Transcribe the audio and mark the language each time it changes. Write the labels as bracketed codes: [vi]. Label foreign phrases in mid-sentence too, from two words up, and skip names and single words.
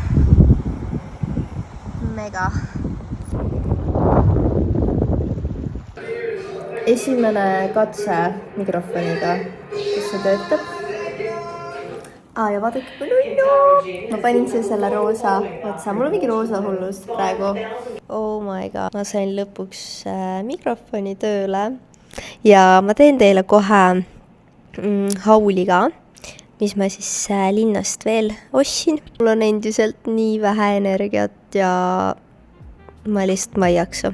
[et] Mega. Esimene katse mikrofoniga, kus see töötab. Ja vaadake kui nunnu. Ma panin siia selle roosa otsa. Mul on mingi roosa hullust praegu. [en] Oh my god. [et] Ma sain lõpuks mikrofoni tööle. Ja ma teen teile kohe hauli ka, mis ma siis linnast veel ostsin. Mul on endiselt nii vähe energiat ja ma lihtsalt ei jaksa.